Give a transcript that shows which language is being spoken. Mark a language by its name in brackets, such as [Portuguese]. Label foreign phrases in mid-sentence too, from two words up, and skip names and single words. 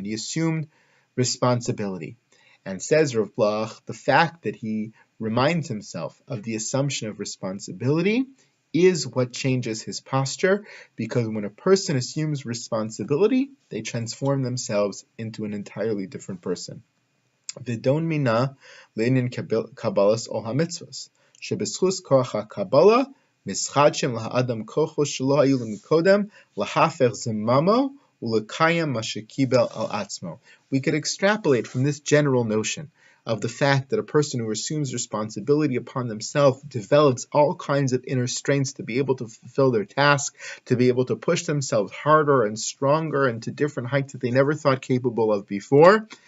[English] He assumed responsibility. And says Rav Blach, the fact that he reminds himself of the assumption of responsibility is what changes his posture, because when a person assumes responsibility, they transform themselves into an entirely different person. [Hebrew] ודון מינה לעניין קבלת עול המצוות. שבזכות כח הקבלה מתחדשים להאדם כחות שלא היו למקודם להפר זממו ולקיים משקיבל על עצמו. [English] We could extrapolate from this general notion of the fact that a person who assumes responsibility upon themselves develops all kinds of inner strengths to be able to fulfill their task, to be able to push themselves harder and stronger and to different heights that they never thought capable of before,